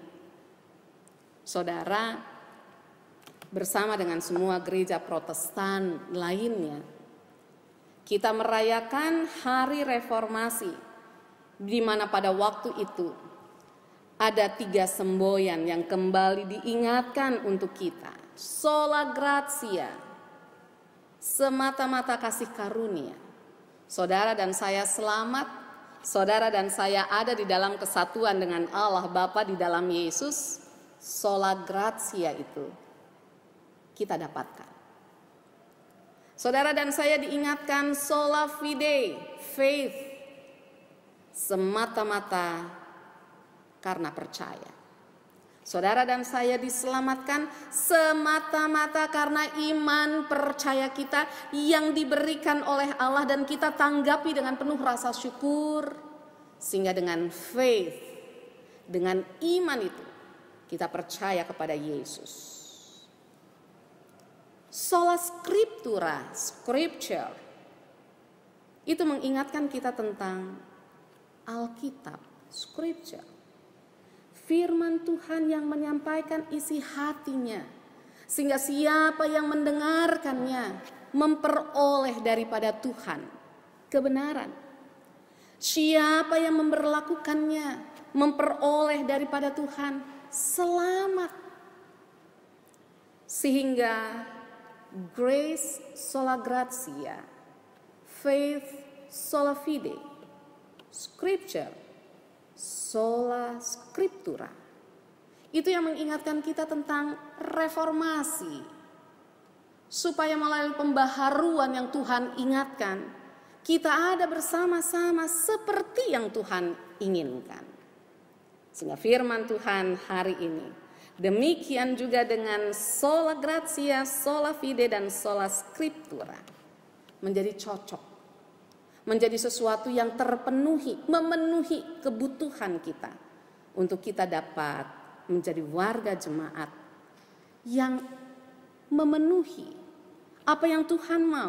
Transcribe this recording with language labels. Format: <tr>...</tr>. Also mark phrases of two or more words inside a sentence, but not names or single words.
<id>Saudara, bersama dengan semua gereja Protestan lainnya, kita merayakan hari reformasi, di mana pada waktu itu ada 3 semboyan yang kembali diingatkan untuk kita.</id> <la>Sola gratia,</la> <id>semata-mata kasih karunia. Saudara dan saya selamat, saudara dan saya ada di dalam kesatuan dengan Allah Bapa di dalam Yesus.</id> <la>Sola gratia</la> <id>itu kita dapatkan. Saudara dan saya diingatkan</id> <la>sola fide,</la> <id>faith, semata-mata karena percaya. Saudara dan saya diselamatkan semata-mata karena iman percaya kita yang diberikan oleh Allah dan kita tanggapi dengan penuh rasa syukur. Sehingga dengan faith, dengan iman itu kita percaya kepada Yesus.</id> <la>Sola scriptura,</la> <id>scripture, itu mengingatkan kita tentang Alkitab, scripture. Firman Tuhan yang menyampaikan isi hatinya. Sehingga siapa yang mendengarkannya memperoleh daripada Tuhan kebenaran. Siapa yang memperlakukannya memperoleh daripada Tuhan selamat.</id> <la>Sehingga grace sola gratia, faith sola fide, scripture sola scriptura.</la> <id>Itu yang mengingatkan kita tentang reformasi. Supaya melalui pembaharuan yang Tuhan ingatkan, kita ada bersama-sama seperti yang Tuhan inginkan. Sehingga firman Tuhan hari ini, demikian juga dengan</id> <la>sola gratia, sola fide, dan sola scriptura</la> <id>menjadi cocok. Menjadi sesuatu yang terpenuhi, memenuhi kebutuhan kita. Untuk kita dapat menjadi warga jemaat yang memenuhi apa yang Tuhan mau.</id>